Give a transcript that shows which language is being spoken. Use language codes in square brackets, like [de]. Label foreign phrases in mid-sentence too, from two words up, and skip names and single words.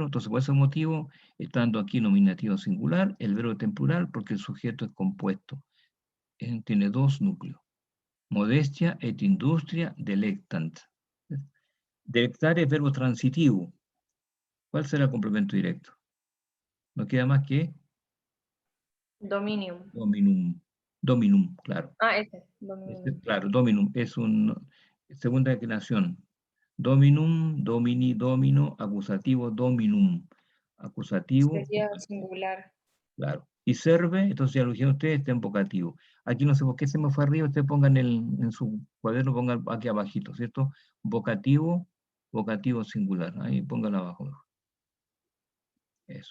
[es] Entonces, por ese motivo, estando aquí nominativo singular, el verbo está en plural porque el sujeto es compuesto. Tiene dos núcleos. [la] Modestia et industria delectant. [es] Delectar es verbo transitivo. ¿Cuál será el complemento directo? No queda más que Dominium. dominum. Dominum, claro. Ah, ese. Dominium. Claro, dominum es una segunda declinación. [la] Dominum, domini, domino, acusativo, dominum. [es] Acusativo, Sería singular. claro. Y serve, entonces ya lo dijeron ustedes, está en vocativo. Aquí no sé por qué se me fue arriba, ustedes pongan en su cuaderno, pongan aquí abajito, ¿cierto? Vocativo, vocativo singular. Ahí pónganlo abajo. Eso.